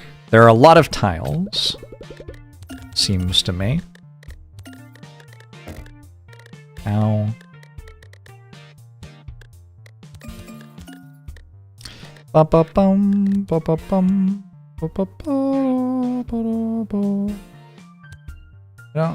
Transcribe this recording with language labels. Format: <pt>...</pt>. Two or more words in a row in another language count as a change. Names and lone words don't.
<en>There are a lot of tiles, seems to me. Ow. Ba-ba-bum, ba-ba-bum, ba-ba-ba-ba-ba-ba. No.</en>